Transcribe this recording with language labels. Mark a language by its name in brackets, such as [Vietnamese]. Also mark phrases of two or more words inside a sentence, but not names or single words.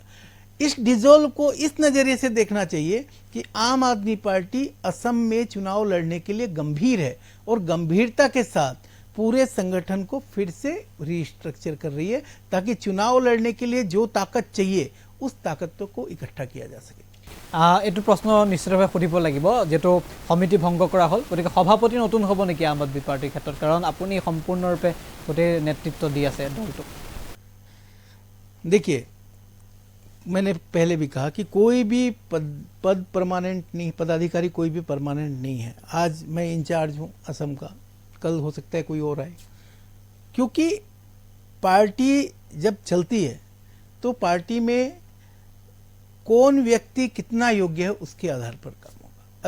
[Hindi] इस डिसॉल्व को इस नज़रिए से देखना चाहिए कि आम आदमी पार्टी असम में चुनाव लड़ने के लिए गंभीर है और गंभीरता के साथ पूरे संगठन को फिर से रीस्ट्रक्चर कर रही है, ताकि चुनाव लड़ने के लिए जो ताकत चाहिए उस ताकत को इकट्ठा किया जा सके। [Assamese] এইটো প্ৰশ্ন নিশ্চিতভাৱে সুধিব লাগিব, যেটো সমিতি ভংগ কৰা হ'ল, গতিকে সভাপতি নতুন হ'ব নেকি আম আদমি পাৰ্টিৰ ক্ষেত্ৰত, কাৰণ আপুনি সম্পূৰ্ণৰূপে গোটেই নেতৃত্ব দি আছে দলটোক? [Hindi] देखिए, मैंने पहले भी कहा कि कोई भी पद परमानेंट नहीं, पदाधिकारी कोई भी परमानेंट नहीं है। आज मैं इंचार्ज हूँ असम का, कल हो सकता है कोई और आए, क्योंकि पार्टी जब चलती है तो पार्टी में कौन व्यक्ति कितना योग्य है उसके आधार पर काम होगा।